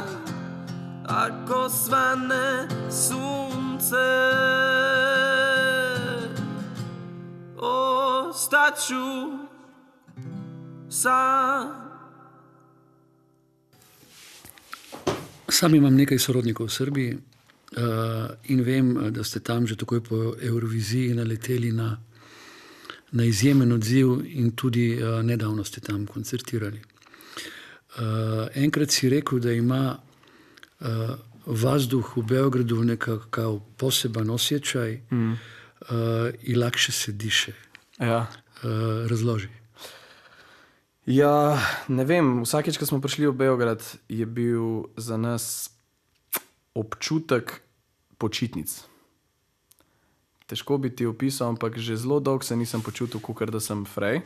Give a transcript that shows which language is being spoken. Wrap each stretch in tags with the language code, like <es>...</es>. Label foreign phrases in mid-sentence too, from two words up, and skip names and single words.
<sr>Ako svane sunce, ostaću sam.</sr> <sl>Sam imam nekaj sorodnikov v Srbiji in vem, da ste tam že takoj po Euroviziji naleteli na izjemen odziv in tudi nedavno ste tam koncertirali. Enkrat si rekel, da ima vazduh v Beogradu</sl> <sr>nekakav poseben osjećaj i lakše se diše.</sr> <sl>Ja. Razloži. Ja, ne vem, vsakeč, ko smo prišli v Beograd, je bil za nas občutek počitnic. Težko bi ti opisal, ampak že zelo dolgo se nisem počutil, kakor da sem frej.</sl>